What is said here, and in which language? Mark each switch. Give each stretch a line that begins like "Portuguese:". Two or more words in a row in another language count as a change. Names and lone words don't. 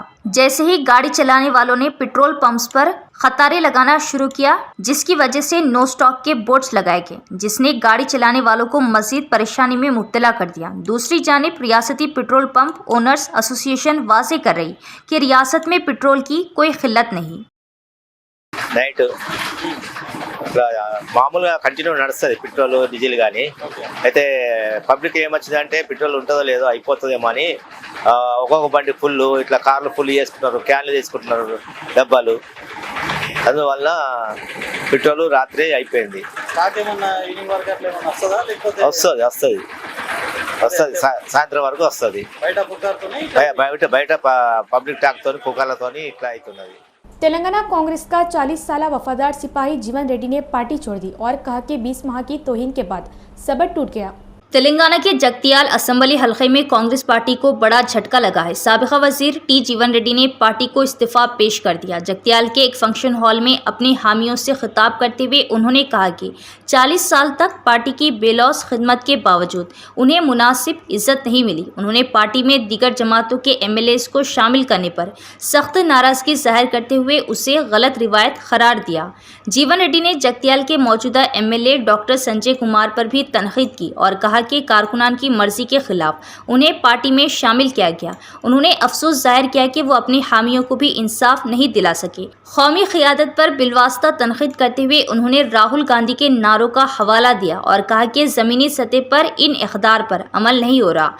Urdu: جیسے ہی گاڑی چلانے والوں نے
English: petrol pumps
Urdu: پر قطاریں لگانا شروع کیا، جس کی وجہ سے
English: no stock
Urdu: کے بورڈز لگائے گئے، جس نے گاڑی چلانے والوں کو مزید پریشانی میں مبتلا کر دیا۔ دوسری جانب ریاستی
English: petrol pump owners association
Urdu: واضح کر رہی کہ ریاست میں پیٹرول کی کوئی قلت نہیں۔
Telugu: నైట్ ఇట్లా మామూలుగా కంటిన్యూ నడుస్తుంది
English: petrol diesel
Telugu: కానీ అయితే పబ్లిక్ ఏమొచ్చిందంటే పెట్రోల్ ఉంటుందో లేదో అయిపోతుందేమో అని ఒక్కొక్క బండి ఫుల్ ఇట్లా కార్లు ఫుల్ చేసుకుంటున్నారు, క్యాన్లు తీసుకుంటున్నారు డబ్బాలు, అందువల్ల పెట్రోల్ రాత్రి అయిపోయింది। వస్తుంది సాయంత్రం వరకు వస్తుంది, బయట
English: public talkతో
Telugu: పుకార్లతో ఇట్లా అవుతున్నది।
Urdu: تلنگانہ کانگریس کا 40 سالہ وفادار سپاہی جیون ریڈی نے پارٹی چھوڑ دی اور کہا کہ 20 ماہ کی توہین کے بعد صبر ٹوٹ گیا۔ تلنگانہ کے جگتیال اسمبلی حلقے میں کانگریس پارٹی کو بڑا جھٹکا لگا ہے۔ سابقہ وزیر ٹی جیون ریڈی نے پارٹی کو استعفیٰ پیش کر دیا۔ جگتیال کے ایک فنکشن ہال میں اپنی حامیوں سے خطاب کرتے ہوئے انہوں نے کہا کہ 40 سال تک پارٹی کی بے لوث خدمت کے باوجود انہیں مناسب عزت نہیں ملی۔ انہوں نے پارٹی میں دیگر جماعتوں کے MLAs کو شامل کرنے پر سخت ناراضگی ظاہر کرتے ہوئے اسے غلط روایت قرار دیا۔ جیون ریڈی نے جگتیال کے موجودہ MLA ڈاکٹر سنجے کمار پر بھی تنقید کی اور کہا کہا کہ کارکنان کی مرضی کے خلاف انہیں پارٹی میں شامل کیا گیا. انہوں نے افسوس ظاہر کیا کہ وہ اپنے حامیوں کو بھی انصاف نہیں دلا سکے. قومی قیادت پر بالواسطہ تنقید کرتے ہوئے انہوں نے راہل گاندھی کے نعروں کا حوالہ دیا اور کہا کہ زمینی سطح پر ان اقدار پر عمل نہیں ہو رہا.